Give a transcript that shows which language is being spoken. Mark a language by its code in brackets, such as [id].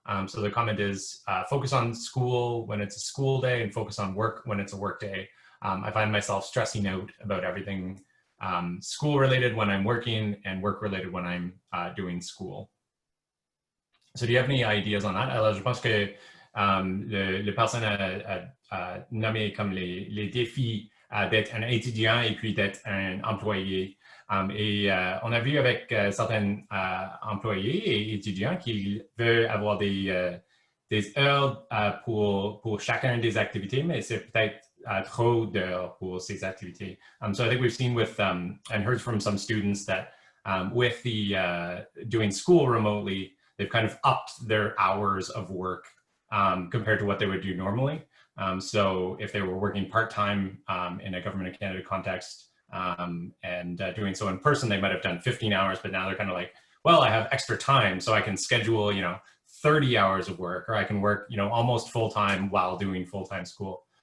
[en] So the comment is, focus on school when it's a school day and focus on work when it's a work day. I find myself stressing out about everything school related when I'm working and work related when I'm doing school. So do you have any ideas on that? [fr] Alors, je pense que le personne a nommé comme les défis d'être un étudiant et puis d'être un employé. Et on a vu avec certains employés et étudiants qu'ils veulent avoir des heures pour chacun des activités, mais c'est peut-être trop d'heures pour ces activités. [en] So I think we've seen with and heard from some students that with the doing school remotely, they've kind of upped their hours of work compared to what they would do normally. So if they were working part-time in a Government of Canada context, and doing so in person, they might have done 15 hours, but now they're kind of like, well, I have extra time, so I can schedule, 30 hours of work, or I can work, almost full-time while doing full-time school.